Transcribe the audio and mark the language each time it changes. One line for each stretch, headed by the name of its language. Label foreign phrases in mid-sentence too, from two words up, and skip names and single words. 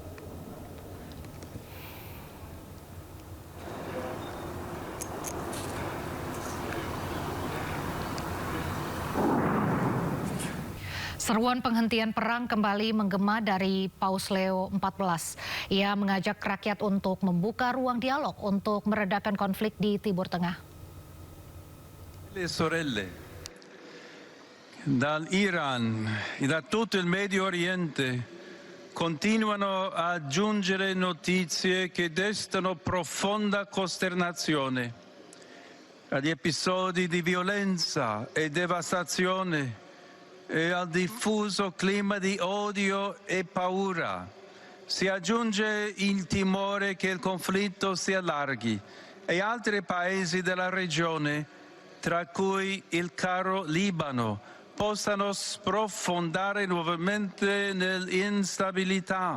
Indonesian: Seruan penghentian perang kembali menggema dari Paus Leo XIV. Ia mengajak rakyat untuk membuka ruang dialog untuk meredakan konflik di Timur Tengah.
Italian: Le sorelle, dall'Iran e da tutto il Medio Oriente continuano a giungere notizie che destano profonda costernazione. Agli episodi di violenza e devastazione e al diffuso clima di odio e paura si aggiunge il timore che il conflitto si allarghi e altri paesi della regione, tra cui il caro Libano, possano sprofondare nuovamente nell'instabilità.